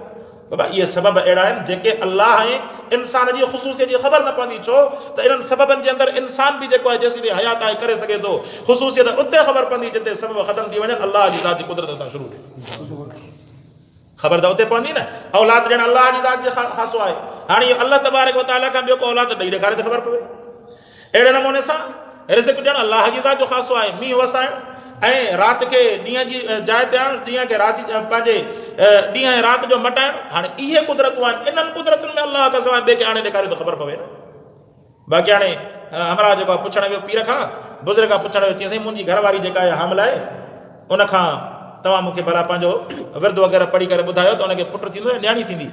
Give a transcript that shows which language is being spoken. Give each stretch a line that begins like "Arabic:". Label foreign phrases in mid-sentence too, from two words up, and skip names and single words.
Sindhi: बाबा इहे सबब अहिड़ा आहिनि जेके अल्लाह ऐं इंसान जी ख़ुसूसियत जी ख़बर न पवंदी। छो त इन्हनि सबबनि जे अंदरि इंसान बि जेको आहे जेसीं हयात आहे करे सघे थो। ख़ुसूसियत उते ख़बर पवंदी जिते सबब ख़तम थी वञनि, अल्लाह जी ज़ात जी कुदरत सां शुरू थिए। ख़बर त उते पवंदी न। औलाद ॾियणु अल्लाह जी ज़ात जो ख़ासो आहे। हाणे इहो
Arabic: الله تبارك وتعالى
Sindhi: खां ॿियो को औलाद ॾेई ॾेखारे त ख़बर पवे। अहिड़े नमूने सां रिज़्क़ ॾियणु अल्लाह जी ज़ात जो ख़ासो आहे। मींहुं वसाइणु ऐं राति खे ॾींहं जी जाइ ते आणणु, ॾींहं खे राति पंहिंजे ॾींहं ऐं राति जो मटाइणु। हाणे इहे कुदरतूं आहिनि। इन्हनि कुदरतुनि में अल्लाह खां सवाइ ॿिए खे आणे ॾेखारे त ख़बर पवे न। बाक़ी हाणे हमरा जेको आहे पुछण वियो पीर खां, बुज़ुर्ग खां पुछण वियो, चई साईं मुंहिंजी घरवारी जेका आहे हामिल आहे, उनखां तव्हां मूंखे भला पंहिंजो विर्द वग़ैरह पढ़ी करे ॿुधायो त उनखे पुटु थींदो या न्याणी थींदी।